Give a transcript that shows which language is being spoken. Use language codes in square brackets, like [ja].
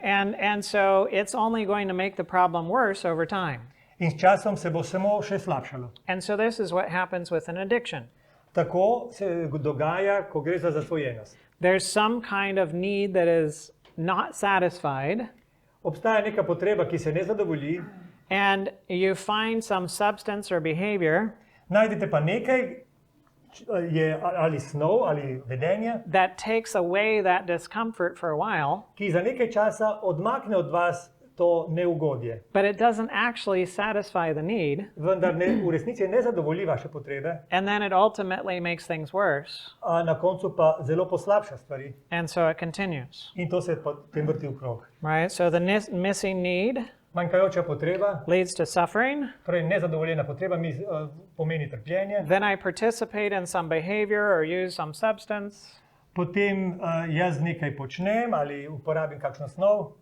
[en] And so it's only going to make the problem worse over time. [sl] in s časom se bo samo še slabšalo. [en] And so this is what happens with an addiction. [sl] Tako se dogaja, ko gre za zasvojenost. [en] There's some kind of need that is not satisfied, [sl] Obstaja neka potreba, ki se ne zadovolji, [en] and you find some substance or behavior [sl] najdete pa nekaj, je ali snov ali vedenje, [en] that takes away that discomfort for a while, [sl] ki za nekaj časa odmakne od vas to neugodje. [en] but it doesn't actually satisfy the need, [sl] Vendar v resnici ne zadovolji vaše potrebe, [en] and then it ultimately makes things worse, [sl] a na koncu pa zelo poslabša stvari. [en] and so it continues, [sl] In to se potem vrti v krog. [en] right? So the missing need [sl] Manjkajoča potreba, [en] leads to suffering. [sl] torej nezadovoljena potreba pomeni trpljenje. [en] Then I participate in some behavior or use some substance. [sl] Potem jaz nekaj počnem ali uporabim kakšno snov,